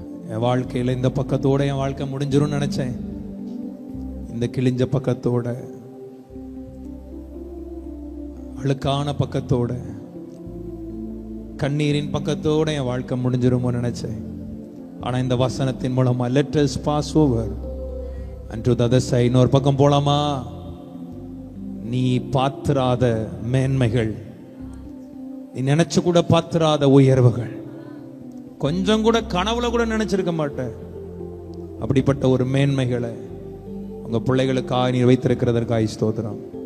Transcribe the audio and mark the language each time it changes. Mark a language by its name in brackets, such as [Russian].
[Tamil] என் வாழ்க்கையில இந்த பக்கத்தோட என் வாழ்க்கை முடிஞ்சிரும் நினைச்சேன். இந்த கிழிஞ்ச பக்கத்தோட, அழுக்கான பக்கத்தோட, கண்ணீரின் பக்கத்தோட என் வாழ்க்கை முடிஞ்சிருமோ நினைச்சேன். ஆனா இந்த வசனத்தின் மூலமா [English] let us pass over unto the other side. [Tamil] இன்னொரு பக்கம் போலாமா? நீ பாத்திராத மேன்மைகள், நீ நினைச்சு கூட பாத்திராத உயர்வுகள், கொஞ்சம் கூட கனவுல கூட நினைச்சிருக்க மாட்டேன். அப்படிப்பட்ட ஒரு மேன்மைகளை உங்க பிள்ளைகளுக்காக நீ வைத்திருக்கிறதற்காக ஸ்தோத்திரம்.